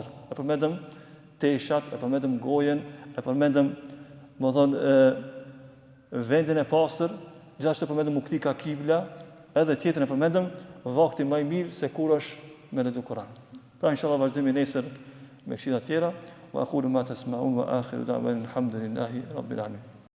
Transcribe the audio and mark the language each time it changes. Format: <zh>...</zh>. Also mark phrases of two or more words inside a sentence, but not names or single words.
<sq>E përmendëm teshat, e përmendëm gojen, e përmendëm, më thonë, vendin e pastër, gjithashtu e përmendëm u kthi ka kibla, edhe tjetër e përmendëm vakti më i mirë se kur është me lexu Kur'an. Pra inshallah vazhdojmë nesër me këshilla tjera.</sq> <ar>وأقول ما تسمعون وآخر دعوانا الحمد لله رب العالمين.</ar>